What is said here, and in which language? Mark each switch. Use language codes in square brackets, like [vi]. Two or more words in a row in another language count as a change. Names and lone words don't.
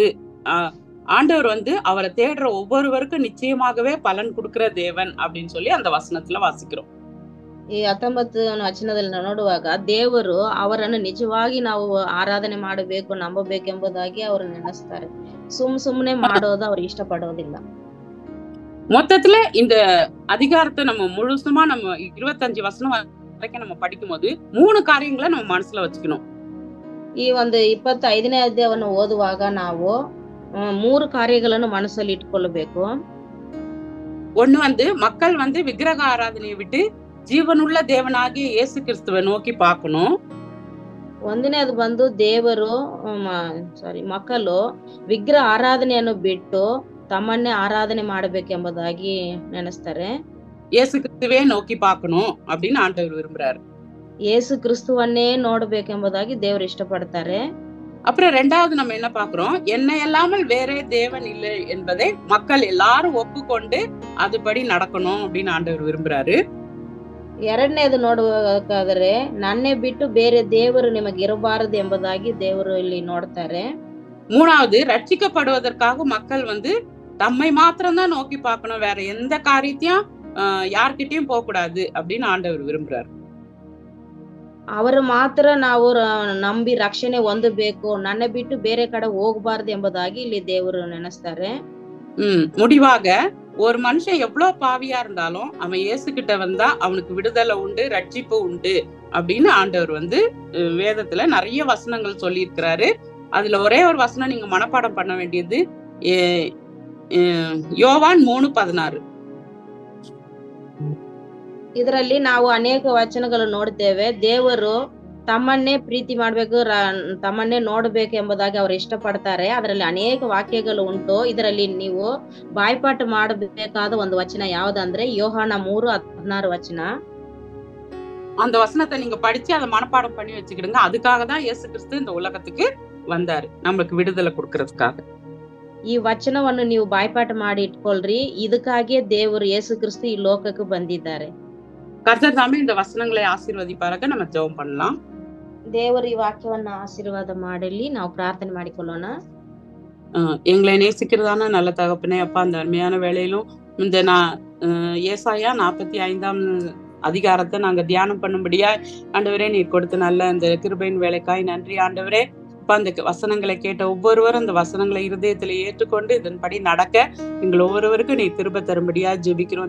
[ta] ஆண்டவர் வந்து அவரை தேடுற ஒவ்வொருவருக்கும் நிச்சயமாகவே பலன் கொடுக்கிற தேவன் அப்படின்னு சொல்லி அந்த வசனத்துல வாசிக்கிறோம். [kn] ಈ 19ನೇ ವಚನದಲ್ಲಿ ನೋಡುವಾಗ ದೇವರು ಅವರನ್ನು ನಿಜವಾಗಿ ನಾವು ಆರಾಧನೆ ಮಾಡಬೇಕು, ನಂಬಬೇಕೆಂಬುದಾಗಿ ಅವರು ನೆನೆಸ್ತಾರೆ. ಸುಮ್ಮನೆ ಮಾಡೋದು ಅವ್ರು ಇಷ್ಟಪಡೋದಿಲ್ಲ. [ta] மொத்தத்துல இந்த அதிகாரத்தை நம்ம முழுசுமா நம்ம 25 வசனம் வரைக்கும் நம்ம படிக்கும் போது 3 காரியங்களை நம்ம மனசுல வச்சுக்கணும். [kn] ಈ ಒಂದು 25ನೇ ಅಧ್ಯಾಯವನ್ನು ಓದುವಾಗ ನಾವು 3 ಕಾರ್ಯಗಳನ್ನು ಮನಸ್ಸಲ್ಲಿ ಇಟ್ಕೊಳ್ಬೇಕು. [ta] ஒண்ணு வந்து மக்கள் வந்து விக்கிரக ஆராதனையை விட்டு ஜீவனுள்ள தேவனாகி ಯೇಸು ಕ್ರಿಸ್ತುவை நோக்கி பார்க்கணும். [kn] ಒಂದನೇದು ಬಂದು ದೇವರು ಮಕ್ಕಳು ವಿಗ್ರಹ ಆರಾಧನೆಯನ್ನು ಬಿಟ್ಟು ತಮ್ಮನ್ನೇ ಆರಾಧನೆ ಮಾಡಬೇಕೆಂಬುದಾಗಿ ನೆನೆಸ್ತಾರೆ. [ta] இயேசு கிறிஸ்துவே நோக்கி பார்க்கணும் அப்படின்னு ஆண்டவர் விரும்புறாரு. [kn] ಯೇಸು ಕ್ರಿಸ್ತುವನ್ನೇ ನೋಡಬೇಕೆಂಬುದಾಗಿ ದೇವರು ಇಷ್ಟಪಡ್ತಾರೆ. [ta] அப்புறம் 2வது நம்ம என்ன பார்க்கிறோம்? என்னை அல்லாமல் வேற தேவன் இல்லை என்பதை மக்கள் எல்லாரும் ஒப்புக்கொண்டு அதுபடி நடக்கணும் அப்படின்னு ஆண்டவர் விரும்புறாரு. [kn] 2ನೇದು ನೋಡಬೇಕಾದ್ರೆ ನನ್ನೇ ಬಿಟ್ಟು ಬೇರೆ ದೇವರು ನಿಮಗೆ ಇರಬಾರದು ಎಂಬುದಾಗಿ ದೇವರು ಇಲ್ಲಿ ನೋಡ್ತಾರೆ. [ta] 3வது ரட்சிக்கப்படுவதற்காக மக்கள் வந்து தம்மை மாத்திரம்தான் நோக்கி பார்க்கணும், வேற எந்த காரியத்தையும் யார்கிட்டயும் போக கூடாது அப்படின்னு ஆண்டவர் விரும்புறாரு. [kn] ಅವರು ಮಾತ್ರ ನಾವು ನಂಬಿ ರಕ್ಷಣೆ ಹೊಂದಬೇಕು, ನನ್ನ ಬಿಟ್ಟು ಬೇರೆ ಕಡೆ ಹೋಗಬಾರದು ಎಂಬುದಾಗಿ ಇಲ್ಲಿ ದೇವರು ನೆನೆಸ್ತಾರೆ. [ta] முடிவாக ஒரு மனுஷன் எவ்வளவு பாவியா இருந்தாலும் அவன் இயேசு கிட்ட வந்தா அவனுக்கு விடுதலை உண்டு, ரட்சிப்பு உண்டு அப்படின்னு ஆண்டவர் வந்து வேதத்துல நிறைய வசனங்கள் சொல்லி இருக்கிறாரு. அதுல ஒரே ஒரு வசனம் நீங்க மனப்பாடம் பண்ண வேண்டியது யோவான் 3:16. [kn] ಇದರಲ್ಲಿ ನಾವು ಅನೇಕ ವಚನಗಳು ನೋಡ್ತೇವೆ. ದೇವರು ತಮ್ಮನ್ನೇ ಪ್ರೀತಿ ಮಾಡ್ಬೇಕು, ತಮ್ಮನ್ನೇ ನೋಡ್ಬೇಕು ಎಂಬುದಾಗಿ ಅವರು ಇಷ್ಟಪಡ್ತಾರೆ. ಅದರಲ್ಲಿ ಅನೇಕ ವಾಕ್ಯಗಳು ಉಂಟು. ಇದರಲ್ಲಿ ನೀವು ಬಾಯ್ಪಾಠ ಮಾಡಬೇಕಾದ ಒಂದು ವಚನ ಯಾವ್ದಂದ್ರೆ யோவான் 3:16 ವಚನ. [ta] அந்த வசனத்தை நீங்க படிச்சு அதை மனப்பாடம் பண்ணி வச்சுக்கிடுங்க. அதுக்காக தான் இயேசு கிறிஸ்து இந்த உலகத்துக்கு வந்தாரு, நம்மளுக்கு விடுதலை கொடுக்கறதுக்காக. [kn] ಈ ವಚನವನ್ನು ನೀವು ಬಾಯ್ಪಾಠ ಮಾಡಿ ಇಟ್ಕೊಳ್ರಿ. ಇದಕ್ಕಾಗಿಯೇ ದೇವರು ಯೇಸು ಕ್ರಿಸ್ತು ಈ ಲೋಕಕ್ಕೆ ಬಂದಿದ್ದಾರೆ. [ta] கர்த்தர் தாமே இந்த வசனங்களை ஆசீர்வதிப்பாராக. நம்ம ஜெபம் பண்ணலாம். [kn] ದೇವರು ಈ ವಾಕ್ಯವನ್ನ ಆಶೀರ್ವಾದ ಮಾಡಲಿ. ನಾವು ಪ್ರಾರ್ಥನೆ ಮಾಡಿಕೊಳ್ಳೋಣ. [ta] எங்களை நேசிக்கிறதான நல்ல தகப்பனே, அப்பா, அந்த அருமையான வேளையிலும் இந்த ஏசாயா 45ஆம் அதிகாரத்தை நாங்க தியானம் பண்ணும்படியா ஆண்டவரே நீர் கொடுத்த நல்ல இந்த கிருபையின் வேலைக்காய் நன்றி ஆண்டவரே. அந்த வசனங்களை கேட்ட ஒவ்வொருவரும் அந்த வசனங்களை இருதயத்துல ஏற்றுக்கொண்டு இதன்படி நடக்க எங்கள் ஒவ்வொருவருக்கும் நீ திரும்ப தரும்படியா ஜெபிக்கிறோம்.